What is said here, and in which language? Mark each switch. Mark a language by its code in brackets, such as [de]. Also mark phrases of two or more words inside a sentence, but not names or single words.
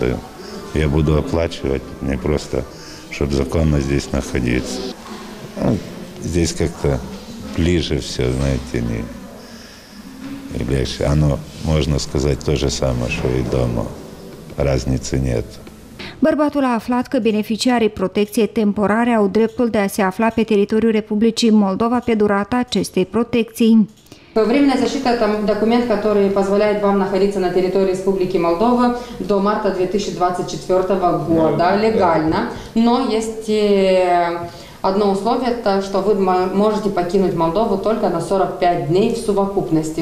[ru] Я буду оплачивать, мне просто, чтобы законно здесь находиться. Ну, здесь как-то ближе все, знаете, не легче. Оно, можно сказать, то же самое, что и дома. Разницы нет. [ro] Bărbatul a aflat că beneficiarii protecției temporare au dreptul de a se afla pe teritoriul Republicii Moldova pe durata acestei protecții. [ru] Временная защита – это документ, который позволяет вам находиться на территории Республики Молдова до марта 2024 года легально, но есть одно условие, это что вы можете покинуть Молдову только на 45 дней в совокупности.